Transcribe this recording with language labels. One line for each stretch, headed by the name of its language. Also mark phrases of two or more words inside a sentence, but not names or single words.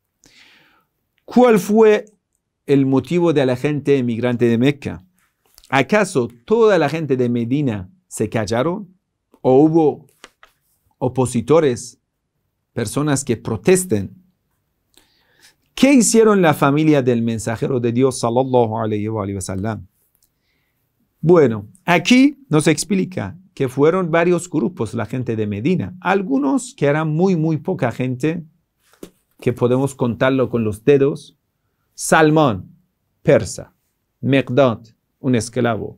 Spanish: ¿Cuál fue el motivo de la gente emigrante de Meca? ¿Acaso toda la gente de Medina se callaron? ¿O hubo opositores, personas que protesten? ¿Qué hicieron la familia del mensajero de Dios,
Arabic: صلى الله عليه وسلم?
Spanish: Bueno, aquí nos explica que fueron varios grupos la gente de Medina. Algunos que eran muy poca gente, que podemos contarlo con los dedos. Salmán, persa. Miqdad, un esclavo.